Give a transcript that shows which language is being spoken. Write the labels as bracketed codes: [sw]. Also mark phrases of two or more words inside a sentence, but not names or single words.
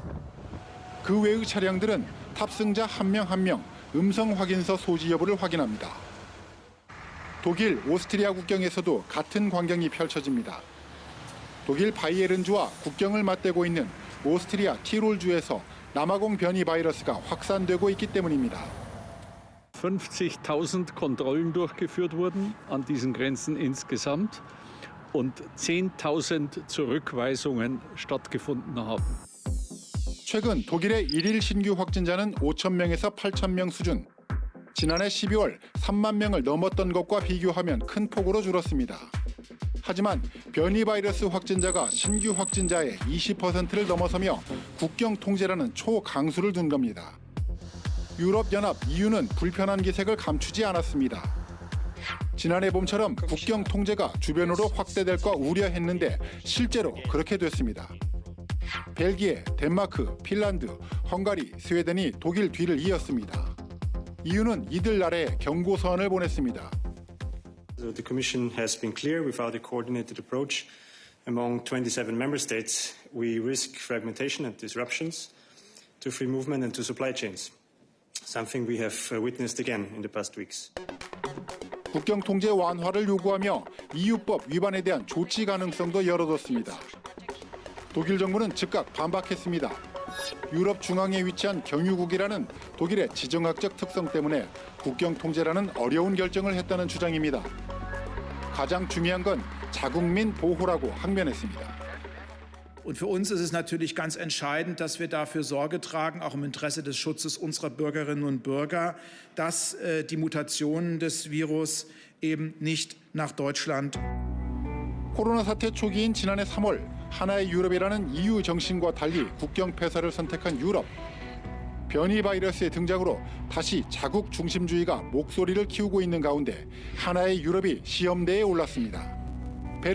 [ko] 그 외의 차량들은 탑승자 한 명 한 명 음성 확인서 소지 여부를 확인합니다. 독일, 오스트리아 국경에서도 같은 광경이 펼쳐집니다. 독일 바이에른주와 국경을 맞대고 있는 오스트리아 티롤주에서 남아공 변이 바이러스가 확산되고 있기 때문입니다. [de] 50.000 Kontrollen durchgeführt wurden an diesen Grenzen insgesamt und 10.000 Zurückweisungen stattgefunden haben. [ko] 최근 독일의 일일 신규 확진자는 5,000명에서 8,000명 수준. 지난해 12월 3만 명을 넘었던 것과 비교하면 큰 폭으로 줄었습니다. 하지만 변이 바이러스 확진자가 신규 확진자의 20%를 넘어서며 국경 통제라는 초강수를 둔 겁니다. 유럽연합 EU는 불편한 기색을 감추지 않았습니다. 지난해 봄처럼 국경 통제가 주변으로 확대될까 우려했는데 실제로 그렇게 됐습니다. 벨기에, 덴마크, 핀란드, 헝가리, 스웨덴이 독일 뒤를 이었습니다. EU는 이들 나라에 경고 서한을 보냈습니다. [en] The Commission has been clear without a coordinated approach among 27 member states, we risk fragmentation and disruptions to free movement and to supply chains. Something we have witnessed again in the past weeks. [ko] 국경 통제 완화를 요구하며 EU법 위반에 대한 조치 가능성도 열어뒀습니다. 독일 정부는 즉각 반박했습니다. 유럽 중앙에 위치한 경유국이라는 독일의 지정학적 특성 때문에 국경 통제라는 어려운 결정을 했다는 주장입니다. 가장 중요한 건 자국민 보호라고 항변했습니다. [de] Und für uns ist es natürlich ganz entscheidend, dass wir dafür Sorge tragen, auch im Interesse des Schutzes unserer Bürgerinnen und Bürger, dass die Mutationen des Virus eben nicht nach Deutschland. [ko] 코로나 사태 초기인 지난해 3월 하나의 유럽이라는 EU 정신과 달리 국경 폐쇄를 선택한 유럽. 변이 바이러스의 등장으로 다시 자국 중심주의가 목소리를 키우고 있는 가운데 하나의 유럽이 시험대에 올랐습니다.